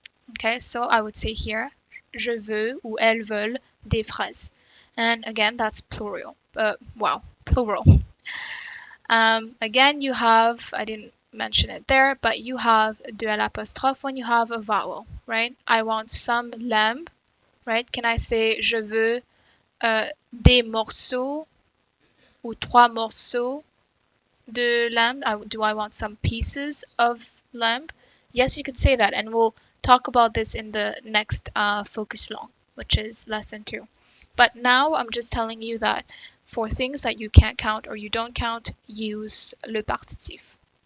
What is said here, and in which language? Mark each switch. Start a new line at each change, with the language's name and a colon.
English: Okay, so I would say here,
French: je veux ou elles veulent des fraises.
English: And again, that's plural. Plural. Again, you have, I didn't mention it there, but you have de l'apostrophe when you have a vowel, right? I want some lamb, right? Can I say
French: je veux des morceaux ou 3 morceaux de lamb?
English: Do I want some pieces of lamb? Yes, you could say that, and we'll talk about this in the next focus long, which is lesson 2. But now I'm just telling you that for things that you can't count or you don't count, use le partitif.